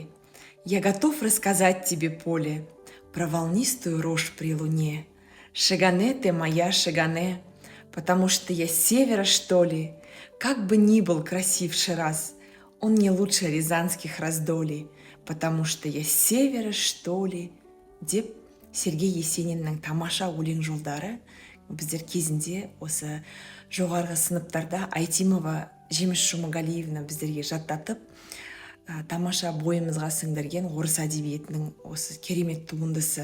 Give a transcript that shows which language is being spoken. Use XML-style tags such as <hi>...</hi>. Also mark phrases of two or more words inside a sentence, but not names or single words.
<ru>Я готов рассказать тебе, поле, про волнистую рожь при луне. Шигане ты моя Шигане, потому что я с севера, что ли. Как бы ни был красив Шираз, он не лучше рязанских раздолей, потому что я с севера, что ли.</ru> <kk>Деп Сергей Есениннің тамаша өлең жолдары біздер кезінде осы жоғарғы сыныптарда Айтимова Жеміс Жұмағалиевна біздерге жаттатып, тамаша бойымызға сіңдірген орыс әдебиетінің осы керемет туындысы.</kk>